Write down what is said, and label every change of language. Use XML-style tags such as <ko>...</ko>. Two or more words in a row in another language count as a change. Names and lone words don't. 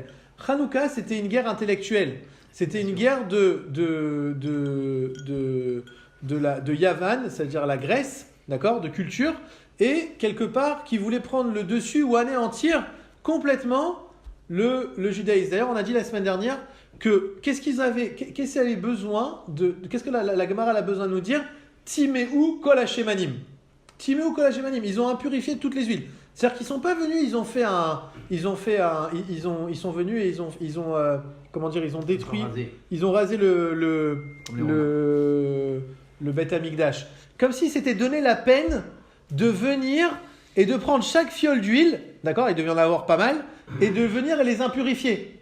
<fr>Hanouka, c'était une guerre intellectuelle. C'était une guerre de Yavan, c'est-à-dire la Grèce, d'accord, de culture, et quelque part qui voulait prendre le dessus ou anéantir complètement le judaïsme. D'ailleurs, on a dit la semaine dernière que qu'est-ce que la Gemara a besoin de nous dire?</fr> <he>טמאו כל השמנים. טמאו כל השמנים.</he> <fr>Ils ont impurifié toutes les huiles. C'est-à-dire qu'ils sont pas venus, ils sont venus et ils ont détruit, ils ont rasé le</fr> <he>בית המקדש.</he> <fr>Comme si c'était donné la peine de venir et de prendre chaque fiole d'huile, d'accord, il devait y en avoir pas mal, et de venir et les impurifier.</fr>